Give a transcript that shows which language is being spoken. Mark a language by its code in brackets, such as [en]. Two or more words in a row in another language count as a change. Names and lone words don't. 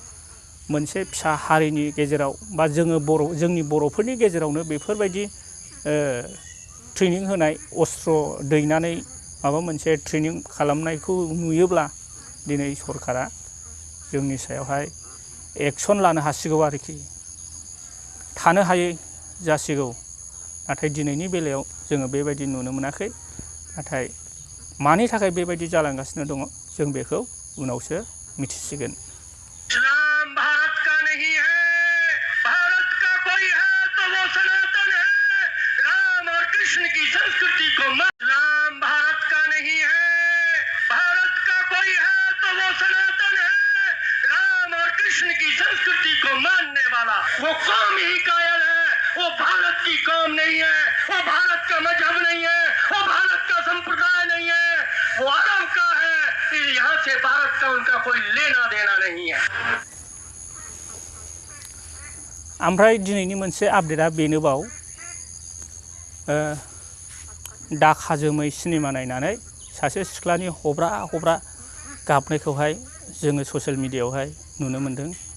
[brx] मोनसे फिसा हारिनि गेजेराव बा जोंनि बर'फोरनि गेजेरावनो बेफोरबायदि ट्रेनिं होनाय अस्त्र दैनानै माबा मोनसे ट्रेनिं खालामनायखौ नुयोब्ला दिनै सरकारा जोंनि सायावहाय एक्सन लानो हासिगौ आरोखि थानो हायै जासिगौ नाथाय दिनैनि बेलायाव जोङो बेबायदि नुनो मोनाखै नाथाय मानि थाखाय बेबायदि जालांगासिनो दङ जों बेखौ उनावसो मिथिसिगोन [hi] इस्लाम भारत का नहीं है भारत का कोई है तो वो सनातन है राम और कृष्ण की संस्कृति को इस्लाम भारत का नहीं है भारत का कोई है तो वो सनातन है राम और कृष्ण की संस्कृति को मानने वाला वो कौम ही कायल है वो भारत की कौम नहीं है वो भारत का मजहब नहीं है वो भारत का संप्रदाय नहीं है वो अरब का है यहाँ से भारत का उनका कोई लेना देना नहीं है [brx] ओमफ्राय दिनैनि मोनसे आपडेटआ बेनोबाव दाखा जोमै सिनेमा नायनानै सासे सिख्लानि हब्रा हब्रा गाबनायखौहाय जोङो ससियेल मिडियायावहाय नुनो मोनदों